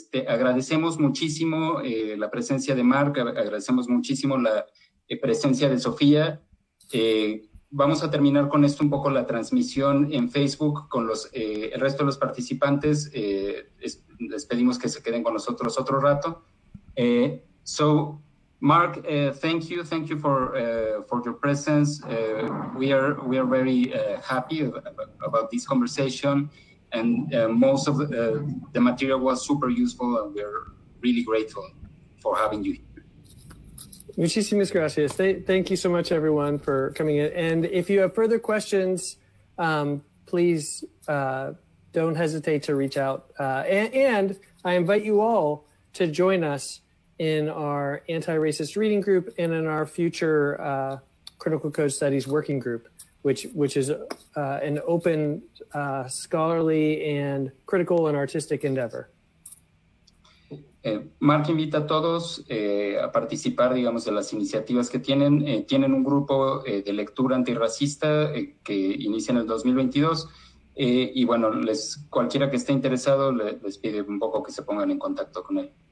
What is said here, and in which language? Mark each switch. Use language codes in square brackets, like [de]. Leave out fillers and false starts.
[es] Agradecemos muchísimo la presencia de Mark, agradecemos muchísimo la presencia de Sofía. vamos a terminar con esto un poco la transmisión en Facebook con el resto de los participantes. Les pedimos que se queden con nosotros otro rato. [en] So, Mark, thank you for your presence. We are very happy about this conversation, and most of the material was super useful, and we're really grateful for having you here. [es] Muchísimas gracias. [en] Thank you so much, everyone, for coming in. And if you have further questions, please don't hesitate to reach out. And I invite you all to join us in our anti-racist reading group and in our future Critical Code Studies working group, which is an open, scholarly, and critical and artistic endeavor. [es] Mark invita a todos a participar, digamos, de las iniciativas que tienen. Tienen un grupo de lectura antirracista que inicia en el 2022 y bueno, cualquiera que esté interesado les pide un poco que se pongan en contacto con él.